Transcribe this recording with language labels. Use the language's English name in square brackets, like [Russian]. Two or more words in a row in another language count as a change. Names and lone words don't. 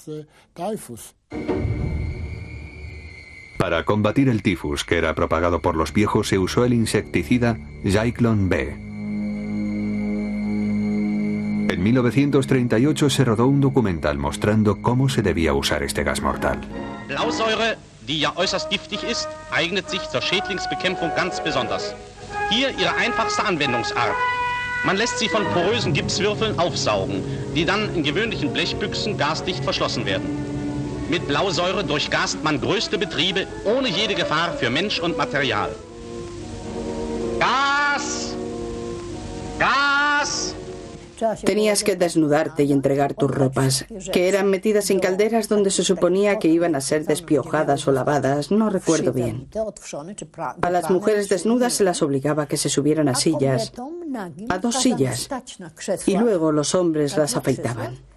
[Spanish] Para combatir el tifus, que era propagado por los viejos, se usó el insecticida Zyklon B. En 1938 se rodó un documental mostrando cómo se debía usar este gas mortal. [German] Blausäure, die ja äußerst giftig ist, eignet sich zur Schädlingsbekämpfung ganz besonders. Hier ihre einfachste Anwendungsart. Man lässt sie von porösen Gipswürfeln aufsaugen, die dann in gewöhnlichen Blechbüchsen gasdicht verschlossen werden. Mit Blausäure durchgast man größte Betriebe ohne jede Gefahr für Mensch und Material. [Spanish] ¡Gas! ¡Gas! Tenías que desnudarte y entregar tus ropas, que eran metidas en calderas donde se suponía que iban a ser despiojadas o lavadas, no recuerdo bien. A las mujeres desnudas se las obligaba a que se subieran a sillas, a 2 sillas, y luego los hombres las afeitaban.